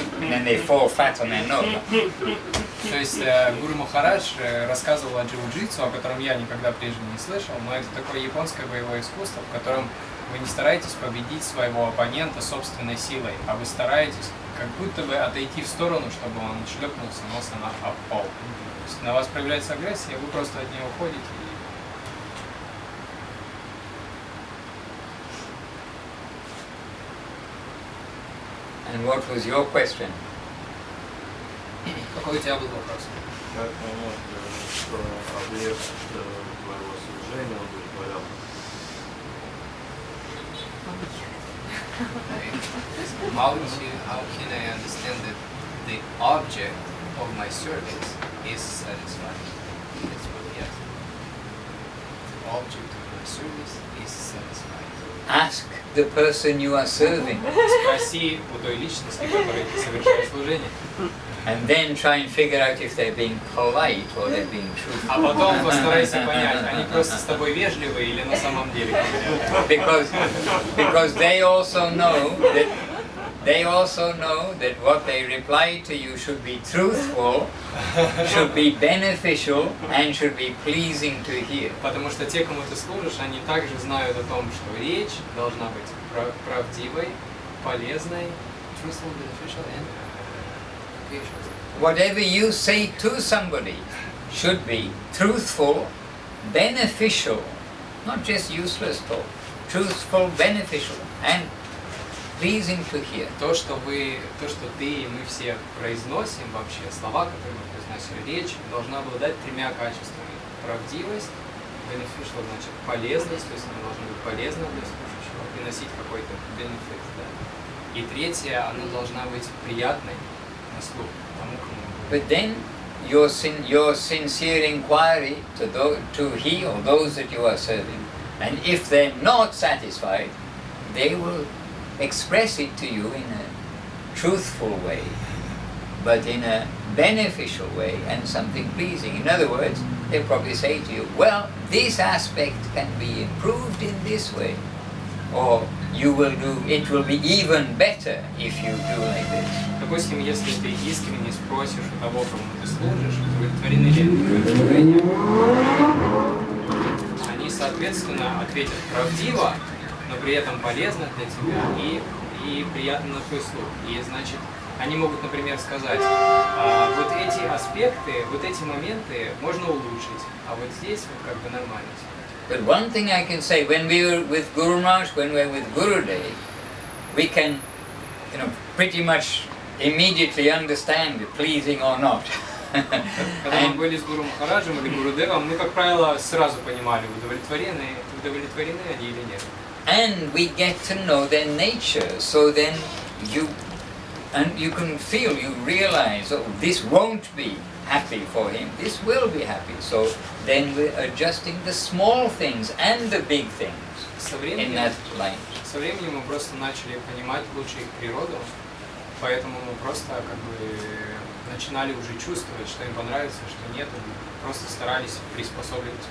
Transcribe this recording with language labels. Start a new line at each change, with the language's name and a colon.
English: And then they fall flat on their nose.
Russian: То есть Гуру Махарадж рассказывал о джиу-джитсу, о котором я никогда прежде не слышал, но это такое японское боевое искусство, в котором вы не стараетесь победить своего оппонента собственной силой, а вы стараетесь как будто бы отойти в сторону, чтобы он шлепнулся носом об пол. То есть на вас проявляется агрессия, вы просто от нее уходите.
English: And what was your question?
Russian: Какой у тебя был вопрос? Как понять, что объект твоего служения удовлетворен?
English: How can I understand that the object of my service is satisfied? That's what he asked. The object of my service is satisfied. Ask the person you are serving.
Russian: Спроси у той личности, которой ты совершаешь служение.
English: And then try and figure out if they're being polite or they're being truthful.
Russian: А потом постарайся понять, они просто с тобой вежливые или на самом деле говорят.
English: Because they also know that what they reply to you should be truthful, should be beneficial, and should be pleasing to hear.
Russian: Потому что те, кому ты служишь, они также знают о том, что речь должна быть правдивой, полезной,
English: truthful, beneficial, and whatever you say to somebody should be truthful, beneficial, not just useless talk, truthful, beneficial, and pleasing to hear.
Russian: То, что ты и мы все произносим вообще, слова, которые мы произносим, речь должна обладать тремя качествами. Правдивость, beneficial, значит полезность, то есть она должна быть полезна для слушающего, приносить какой-то benefit, да. И третье, она должна быть приятной на слух тому, кому.
English: But then your sincere inquiry to he or those that you are serving, and if they're not satisfied, they will express it to you in a truthful way, but in a beneficial way and something pleasing. In other words, they'll probably say to you, well, this aspect can be improved in this way, or it will be even better if you do like this.
Russian: Допустим, если ты искренне спросишь у того, кому ты служишь, удовлетворены ли твои служения, они, соответственно, ответят правдиво, но при этом полезно для тебя и приятно на твой слух. И, значит, они могут, например, сказать, вот эти аспекты, вот эти моменты можно улучшить, а вот здесь вот как бы нормально.
English: But one thing I can say, when we were with Guru Maharaj, when we were with Gurudev, we can, pretty much immediately understand it, pleasing or not.
Russian: Когда мы были с Гуру Махараджем или Гурудевом, мы, как правило, сразу понимали, удовлетворены они или нет.
English: And we get to know their nature, so then you can feel, you realize, oh, this won't be happy for him, this will be happy. So then we're adjusting the small things and the big things in that line.
Russian: Со временем мы просто начали понимать лучше их природу, поэтому мы просто как бы начинали уже чувствовать, что им понравится, что нет, и просто старались приспособиться.